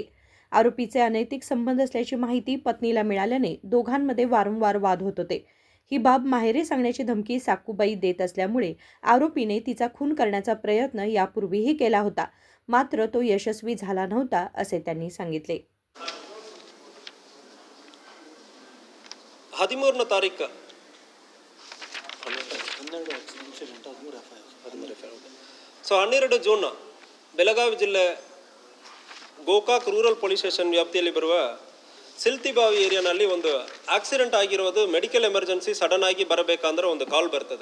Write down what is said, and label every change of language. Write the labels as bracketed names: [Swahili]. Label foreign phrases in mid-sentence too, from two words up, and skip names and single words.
[Marathi] आरोपीचे अनैतिक संबंध असल्याची माहिती पत्नीला मिळाल्याने दोघांमध्ये वारंवार वाद होत होते। ही बाब माहेरी सांगण्याची धमकी साकूबाई देत असल्यामुळे आरोपीने तिचा खून करण्याचा प्रयत्न यापूर्वीही केला होता, मात्र तो यशस्वी झाला नव्हता असे त्यांनी सांगितले। [Kannada] 13ನೇ ತಾರೀಕು ಸೊ 12 ಜೂನ್ ಬೆಳಗಾವಿ ಜಿಲ್ಲೆ ಗೋಕಾಕ್ ರೂರಲ್ ಪೊಲೀಸ್ ಸ್ಟೇಷನ್ ವ್ಯಾಪ್ತಿಯಲ್ಲಿ ಬರುವ ಸಿಲ್ತಿಬಾವಿ ಏರಿಯಾನಲ್ಲಿ ಒಂದು ಆಕ್ಸಿಡೆಂಟ್ ಆಗಿರೋದು, [English] medical emergency sudden [Kannada] ಆಗಿ ಬರಬೇಕಂದ್ರೆ ಒಂದು ಕಾಲ್ ಬರ್ತದೆ।